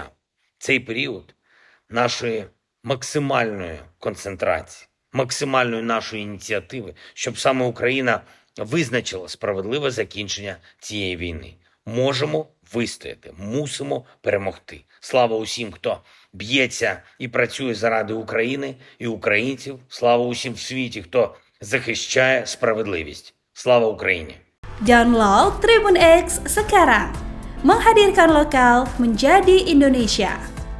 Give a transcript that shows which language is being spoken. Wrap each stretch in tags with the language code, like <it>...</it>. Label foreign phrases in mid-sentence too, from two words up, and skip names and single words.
<uk>Цей період нашої максимальної концентрації, максимальної нашої ініціативи, щоб саме Україна визначила справедливе закінчення цієї війни. Можемо вистояти, мусимо перемогти. Слава усім, хто б'ється і працює заради України і українців. Слава усім в світі, хто захищає справедливість. Слава Україні!</uk> <id>Download Tribun X sekarang, menghadirkan lokal menjadi Indonesia.</id>